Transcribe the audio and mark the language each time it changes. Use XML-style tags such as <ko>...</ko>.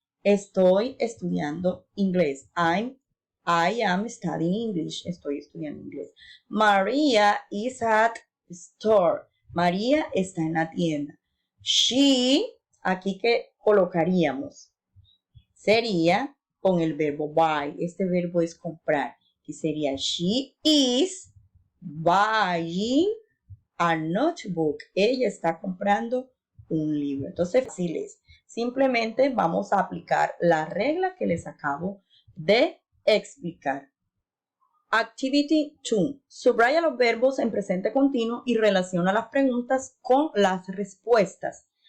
<es>Estoy estudiando inglés.</es> <en>I am studying English.</en> <es>Estoy estudiando inglés.</es> <en>Maria is at store.</en> <es>María está en la tienda.</es> <en>She,</en> <es>aquí que colocaríamos, sería con el verbo buy. Este verbo es comprar. Que sería</es> <en>she is buying a notebook.</en> <es>Ella está comprando un libro. Entonces, fácil es. Simplemente vamos a aplicar la regla que les acabo de explicar.</es> <en>Activity 2.</en> <es>Subraya los verbos en presente continuo y relaciona las preguntas con las respuestas.</es>